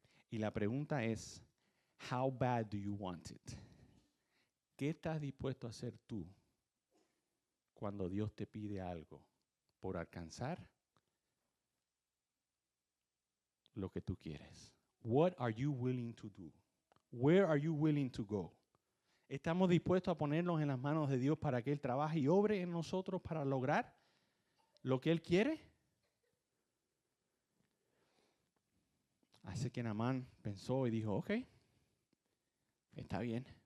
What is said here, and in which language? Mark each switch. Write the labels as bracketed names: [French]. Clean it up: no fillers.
[Spanish] Y la pregunta es, [English] how bad do you want it? [Spanish] ¿Qué estás dispuesto a hacer tú cuando Dios te pide algo por alcanzar lo que tú quieres? [English] What are you willing to do? Where are you willing to go? [Spanish] ¿Estamos dispuestos a ponernos en las manos de Dios para que Él trabaje y obre en nosotros para lograr lo que Él quiere? Así que Naamán pensó y dijo, ok, está bien.